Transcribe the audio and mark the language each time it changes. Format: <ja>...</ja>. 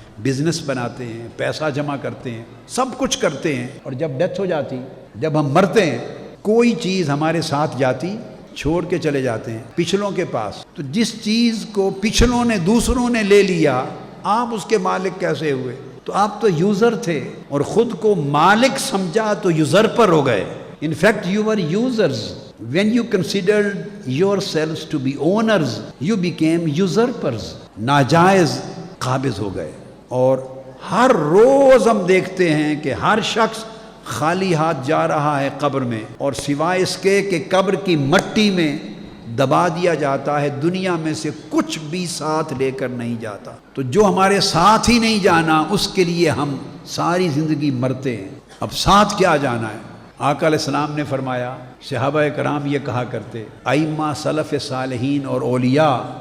<ur>Business بناتے ہیں، پیسہ جمع کرتے ہیں، سب کچھ کرتے ہیں، اور جب ڈیتھ ہو جاتی، جب ہم مرتے ہیں، کوئی چیز ہمارے ساتھ جاتی، چھوڑ کے چلے جاتے ہیں پچھلوں کے پاس۔ تو جس چیز کو پچھلوں نے دوسروں نے لے لیا آپ اس کے مالک کیسے ہوئے؟ تو آپ تو یوزر تھے، اور خود کو مالک سمجھا تو یوزر پر ہو گئے۔</ur> <en>In fact, you were users. When you considered yourselves to be owners, you became usurpers.</en> <ur>ناجائز قابض ہو گئے۔ اور ہر روز ہم دیکھتے ہیں کہ ہر شخص خالی ہاتھ جا رہا ہے قبر میں، اور سوائے اس کے کہ قبر کی مٹی میں دبا دیا جاتا ہے، دنیا میں سے کچھ بھی ساتھ لے کر نہیں جاتا۔ تو جو ہمارے ساتھ ہی نہیں جانا اس کے لیے ہم ساری زندگی مرتے ہیں، اب ساتھ کیا جانا ہے؟ آقا علیہ السلام نے فرمایا، صحابہ کرام یہ کہا کرتے، ائمہ سلف صالحین اور اولیاء</ur>